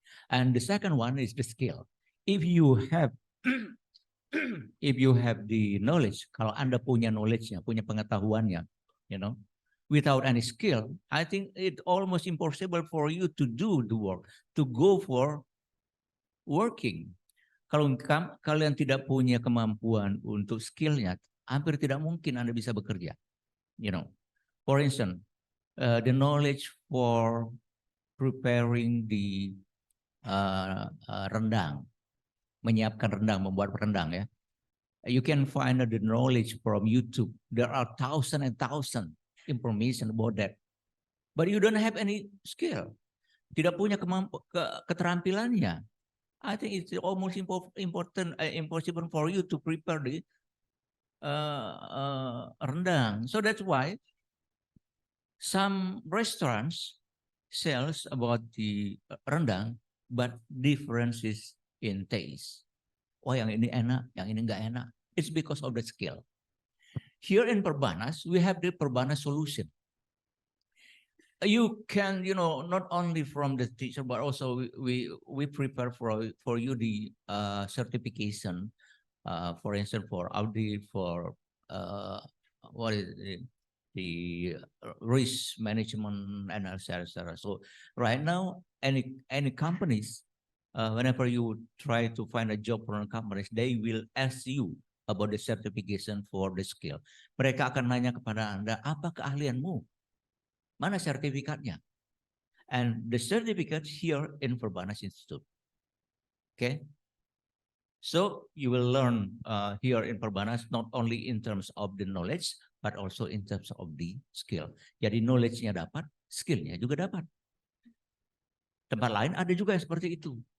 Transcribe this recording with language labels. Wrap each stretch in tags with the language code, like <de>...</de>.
<en>And the second one is the skill. If you have if you have the knowledge,</en> <id>kalau Anda punya knowledge-nya, punya pengetahuannya,</id> <en>you know, without any skill, I think it's almost impossible for you to do the work, to go for working.</en> <id>Kalau kalian tidak punya kemampuan untuk skillnya, hampir tidak mungkin Anda bisa bekerja.</id> <en>You know, for instance, the knowledge for preparing the rendang,</en> <id>menyiapkan rendang, membuat rendang ya.</id> <en>You can find the knowledge from YouTube. There are thousands and thousands information about that, but you don't have any skill.</en> <id>Tidak punya keterampilannya.</id> <en>I think it's almost impossible for you to prepare the rendang. So that's why some restaurants sells about the rendang, but differences in taste.</en> <id>Oh, yang ini enak, yang ini enggak enak.</id> <en>It's because of the skill. Here in Perbanas, we have the Perbanas solution. You can, you know, not only from the teacher, but also we prepare for you the certification, for instance, for audit, for what is it, the risk management and etc. So right now, any companies, whenever you try to find a job from companies, they will ask you about the certification for the skill.</en> <id>Mereka akan nanya kepada Anda, apa keahlianmu? Mana sertifikatnya?</id> <en>And the certificate here in Perbanas Institute. Okay? So you will learn here in Perbanas not only in terms of the knowledge, but also in terms of the skill.</en> <id>Jadi knowledge-nya dapat, skill-nya juga dapat. Tempat lain ada juga yang seperti itu.</id>